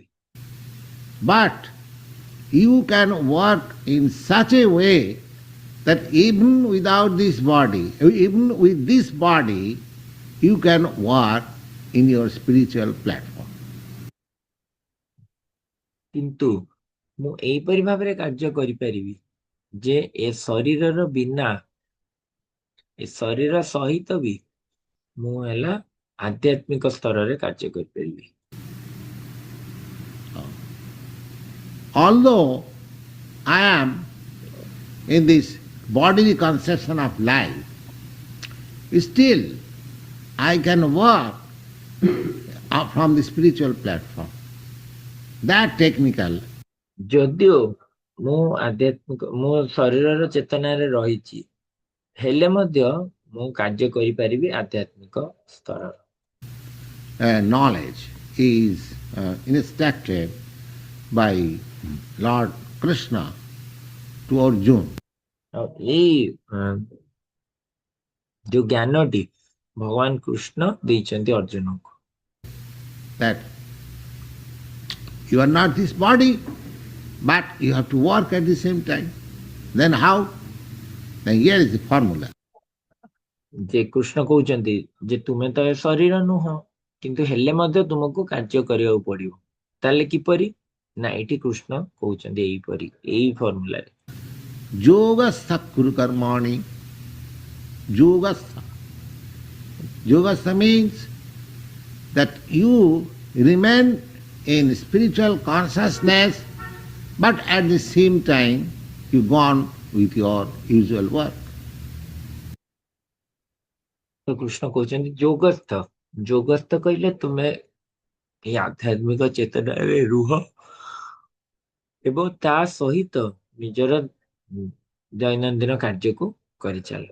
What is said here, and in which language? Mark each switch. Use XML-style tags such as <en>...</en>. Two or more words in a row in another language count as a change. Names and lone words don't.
<en>But you can work in such a way that even without this body, even with this body, you can work in your spiritual platform.</en> <or>କିନ୍ତୁ ମୁଁ ଏଇପରି ଭାବରେ କାର୍ଯ୍ୟ କରିପାରିବି ଯେ ଏ ଶରୀରର ବିନା, ଏ ଶରୀର ସହିତ ବି ମୁଁ ହେଲା ଆଧ୍ୟାତ୍ମିକ ସ୍ତରରେ କାର୍ଯ୍ୟ କରିପାରିବି।</or> <en>Although I am in this bodily conception of life, still I can work from the spiritual platform. That technical.</en> <or>ଯଦିଓ ମୁଁ ଆଧ୍ୟାତ୍ମିକ ମୋ ଶରୀରର ଚେତନାରେ ରହିଛି ହେଲେ ମଧ୍ୟ ମୁଁ କାର୍ଯ୍ୟ କରିପାରିବି ଆଧ୍ୟାତ୍ମିକ ସ୍ତର।</or> <en>Knowledge is instructed by Lord Krishna to Arjuna.</en> <or>ଆଉ ଏଇ ଯୋଉ ଜ୍ଞାନଟି ଭଗବାନ କୃଷ୍ଣ ଦେଇଛନ୍ତି ଅର୍ଜୁନଙ୍କୁ</or> <en>That you are not this body, but you have to work at the same time. Then how? Then here is the formula.</en> <or>ଯେ କୃଷ୍ଣ କହୁଛନ୍ତି ଯେ ତୁମେ ତ ଏ ଶରୀର ନୁହଁ କିନ୍ତୁ ହେଲେ ମଧ୍ୟ ତୁମକୁ କାର୍ଯ୍ୟ କରିବାକୁ ପଡିବ। ତାହେଲେ କିପରି? ନା ଏଠି କୃଷ୍ଣ କହୁଛନ୍ତି ଏଇପରି, ଏଇ ଫର୍ମୁଲାରେ</or> <sa>योगस्थ कुरु कर्माणि। योगस्थ.</sa> <en>Yogastha means that you remain in spiritual consciousness, but at the same time you go on with your usual work.</en> <or>ତ କୃଷ୍ଣ କହୁଛନ୍ତି ଯୋଗସ୍ଥ। ଯୋଗସ୍ଥ କହିଲେ ତୁମେ এই ଆଧ୍ୟାତ୍ମିକ ଚେତନାରେ ରୁହ ଏବଂ ତା ସହିତ ନିଜର ଦୈନନ୍ଦିନ କାର୍ଯ୍ୟକୁ କରିଚାଲ।</or>